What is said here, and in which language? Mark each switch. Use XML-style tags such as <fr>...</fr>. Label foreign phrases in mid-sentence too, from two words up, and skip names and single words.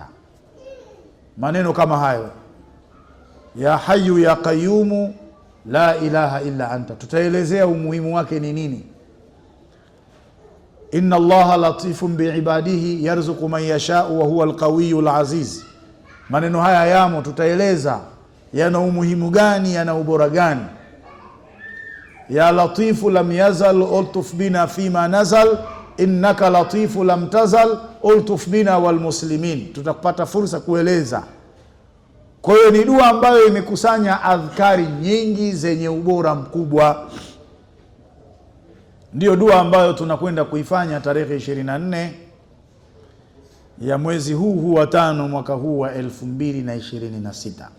<sw>Maneno kama hayo,</sw> <ar>يا حي يا قيوم لا إله إلا أنت,</ar> <sw>tutaelezea umuhimu wake ni nini.</sw> <ar>إن الله لطيف بعباده يرزق من يشاء وهو القوي العزيز.</ar> <sw>Maneno haya yamo, tutaeleza yana umuhimu gani, yana ubora gani.</sw> <ar>يا لطيف لم يزل الطف بنا فيما نزل إنك لطيف لم تزل الطف بنا وبالمسلمين.</ar> <sw>Tutapata fursa kueleza. Kwa hiyo ni dua ambayo imekusanya adhkari nyingi zenye ubora mkubwa. Ndio dua ambayo tunakwenda kuifanya tarehe 24 ya mwezi huu wa 5 mwaka huu wa 2026.</sw>